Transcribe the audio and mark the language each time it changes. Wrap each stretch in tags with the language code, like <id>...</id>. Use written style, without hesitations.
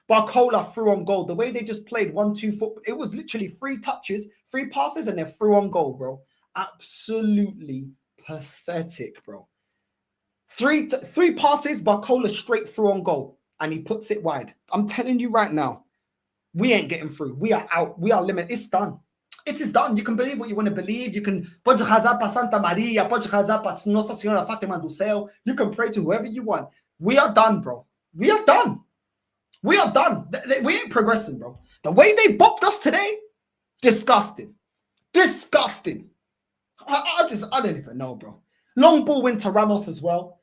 <en>Barcola threw on goal. The way they just played 1-2 foot, it was literally 3 touches, 3 passes, and they're through on goal, bro. Absolutely pathetic, bro. 3 passes, Barcola straight through on goal, and he puts it wide. I'm telling you right now, we ain't getting through. We are out. We are limited. It's done. It is done. You can believe what you want to believe. You can</en> <pt>pode rezar para Santa Maria, pode rezar para Nossa Senhora Fátima do Céu.</pt> <en>You can pray to whoever you want. We are done, bro. We are done. We are done. We ain't progressing, bro. The way they bopped us today, disgusting. Disgusting. I don't even know, bro. Long ball went to Ramos as well.</en>